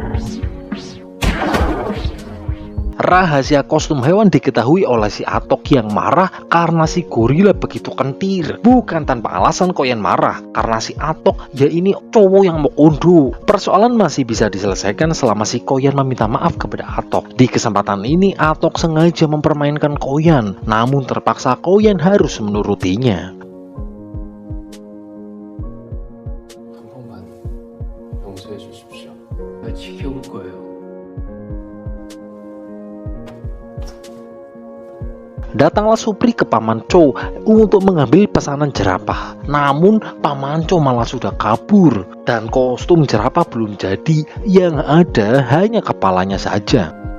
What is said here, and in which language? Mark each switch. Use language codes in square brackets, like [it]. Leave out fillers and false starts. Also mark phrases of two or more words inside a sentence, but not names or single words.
[id] Rahasia kostum hewan diketahui oleh si Atok yang marah karena si gorila begitu kentir. Bukan tanpa alasan Koyan marah, karena si Atok ya ini cowok yang mau unduh. Persoalan masih bisa diselesaikan selama si Koyan meminta maaf kepada Atok. Di kesempatan ini Atok sengaja mempermainkan Koyan, namun terpaksa Koyan harus menurutinya. [ko] 한 번만 용서해 주십시오. 날 지켜볼 거예요. [id] Datanglah Supri ke Paman Chow untuk mengambil pesanan jerapah. Namun Paman Chow malah sudah kabur dan kostum jerapah belum jadi, yang ada hanya kepalanya saja.